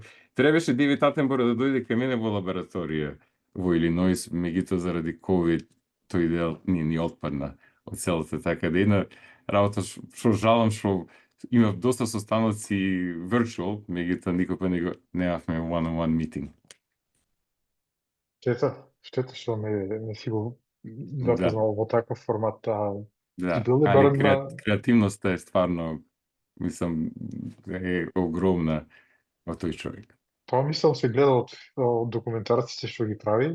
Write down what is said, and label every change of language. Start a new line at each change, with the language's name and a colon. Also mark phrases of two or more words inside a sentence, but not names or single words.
Macedonian: Требаше Девид Атенбор да дојде кај мене во лабораторија во Илиноис, меѓутоа заради COVID тој дел ни отпадна од целата, така да една работа што жалам што имав доста состаноци virtual, меѓутоа никога немавме
English: one-on-one meeting.
Macedonian: Штета што не си го запознал во таков формат. Да, али креативноста е стварно, мислам, е огромна во тој човек. Тоа мислам се гледа од документарците што ги прави.